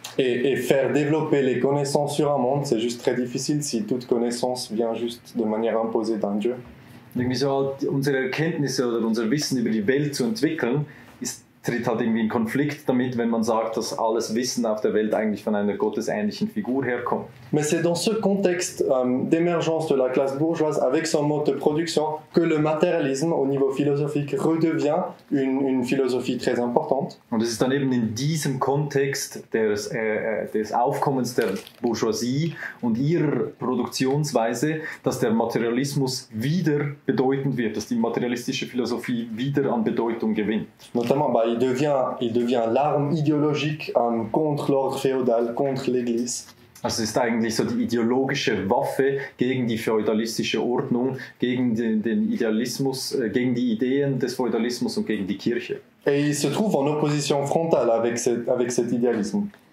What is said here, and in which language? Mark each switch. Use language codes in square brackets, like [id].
[fr] Et faire développer les connaissances sur un monde, c'est juste très difficile si toute connaissance vient juste de manière imposée d'un Dieu. [de] Irgendwie so unsere Erkenntnisse oder unser Wissen über die Welt zu entwickeln, ist tritt halt irgendwie in Konflikt damit, wenn man sagt, dass alles Wissen auf der Welt eigentlich von einer gottesähnlichen Figur herkommt. [fr] Mais c'est dans ce contexte d'émergence de la classe bourgeoise avec son mode de production que le matérialisme au niveau philosophique redevient une philosophie très importante. [de] Und es ist dann eben in diesem Kontext des Aufkommens der Bourgeoisie und ihrer Produktionsweise, dass der Materialismus wieder bedeutend wird, dass die materialistische Philosophie wieder an Bedeutung gewinnt. [fr] Notamment, il devient l'arme idéologique contre l'ordre féodal, contre l'Église. [de] Also es ist eigentlich so die ideologische Waffe gegen die feudalistische Ordnung, gegen den Idealismus, gegen die Ideen des Feudalismus und gegen die Kirche. [fr] Et il se trouve en opposition frontale avec cet idéalisme.